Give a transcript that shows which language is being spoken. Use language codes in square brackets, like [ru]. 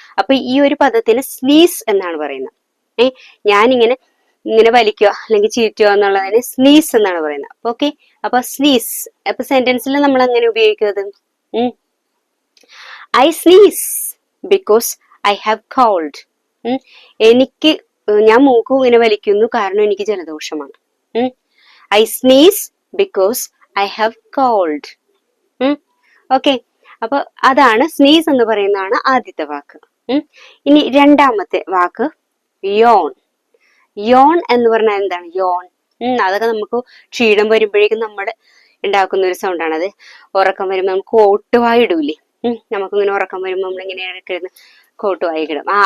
[ml] അപ്പൊ ഈ ഒരു പദത്തിന് സ്നീസ് എന്നാണ് പറയുന്നത്. ഞാനിങ്ങനെ വലിക്കുക അല്ലെങ്കിൽ ചീറ്റുക എന്നുള്ളതിന് സ്നീസ് എന്നാണ് പറയുന്നത്. അപ്പൊ ഓക്കെ, അപ്പൊ സ്നീസ്. അപ്പൊ സെന്റൻസിൽ നമ്മൾ അങ്ങനെ ഉപയോഗിക്കുന്നത് [en] I sneeze. because I have cold. [ml] എനിക്ക് ഞാൻ മൂക്ക് ഇങ്ങനെ വലിക്കുന്നു കാരണം എനിക്ക് ജലദോഷമാണ്. [en] I sneeze because I have cold. [ml] Okay, അപ്പൊ അതാണ് സ്നീസ് എന്ന് പറയുന്നതാണ് ആദ്യത്തെ വാക്ക്. ഇനി രണ്ടാമത്തെ വാക്ക് യോൺ. യോൺ എന്ന് പറഞ്ഞാൽ എന്താണ്? യോൺ അതൊക്കെ നമുക്ക് ക്ഷീണം വരുമ്പോഴേക്കും നമ്മുടെ ഉണ്ടാക്കുന്ന ഒരു സൗണ്ടാണ്. അത് ഉറക്കം വരുമ്പോൾ നമുക്ക് കോട്ടുവായി ഇടൂലേ, നമുക്കിങ്ങനെ ഉറക്കം വരുമ്പോൾ നമ്മളിങ്ങനെ കിടന്ന് കോട്ടുവായി ഇടും.